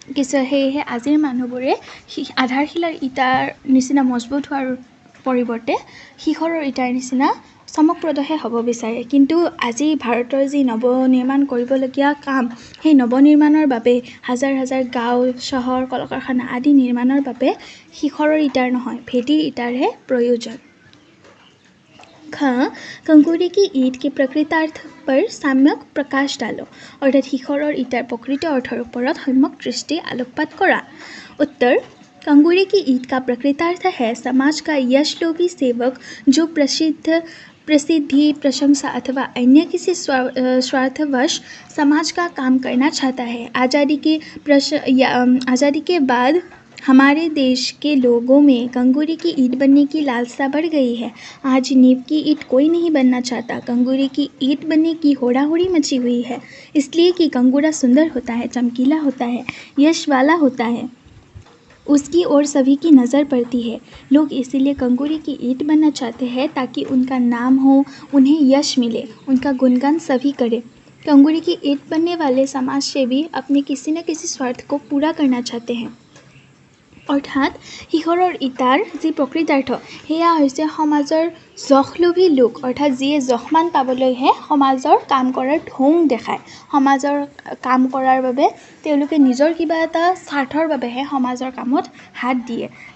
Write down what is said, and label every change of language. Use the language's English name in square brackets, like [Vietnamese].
[Assamese] সেয়েহে আজিৰ মানুহবোৰে আধাৰশিলাৰ ইটাৰ নিচিনা মজবুত হোৱাৰ পৰিৱৰ্তে শিখৰৰ ইটাৰ নিচিনা চমকপ্ৰদহে হ'ব বিচাৰে। কিন্তু আজি ভাৰতৰ যি নৱনিৰ্মাণ কৰিবলগীয়া কাম, সেই নৱনিৰ্মাণৰ বাবে হাজাৰ হাজাৰ গাঁও, চহৰ, কল কাৰখানা আদি নিৰ্মাণৰ বাবে শিখৰৰ ইটাৰ নহয়, ভেটিৰ ইটাৰহে প্ৰয়োজন। [Hindi] कंगूरे की ईंट के प्रकृतार्थ पर सम्यक प्रकाश डालो, अर्थात [Assamese] শিখৰৰ ইটাৰ प्रकृत अर्थर ऊपर सम्यक दृष्टि आलोकपात करा। [Hindi] उत्तर: कंगूरे की ईंट का प्रकृतार्थ है समाज का यशलोभी सेवक जो प्रसिद्धि, प्रशंसा अथवा अन्य किसी स्वार्थवश समाज का काम करना चाहता है। आज़ादी के बाद हमारे देश के लोगों में कंगूरे की ईंट बनने की लालसा बढ़ गई है। आज नींव की ईंट कोई नहीं बनना चाहता, कंगूरे की ईंट बनने की होड़ाहोड़ी मची हुई है, इसलिए कि कंगूरा सुंदर होता है, चमकीला होता है, यश वाला होता है, उसकी ओर सभी की नज़र पड़ती है। लोग इसीलिए कंगूरे की ईंट बनना चाहते हैं ताकि उनका नाम हो, उन्हें यश मिले, उनका गुणगान सभी करें। कंगूरे की ईंट बनने वाले समाजसेवी अपने किसी न किसी स्वार्थ को पूरा करना चाहते हैं। [Assamese] अर्थात শিখৰৰ ইটাৰ যি প্ৰকৃতাৰ্থ সেয়া হৈছে সমাজৰ যশলোভী লোক, অৰ্থাৎ যিয়ে যশমান পাবলৈহে সমাজৰ কাম কৰাৰ ঢং দেখায়। সমাজৰ কাম কৰাৰ বাবে তেওঁলোকে নিজৰ কিবা এটা স্বাৰ্থৰ বাবেহে সমাজৰ কামত হাত দিয়ে।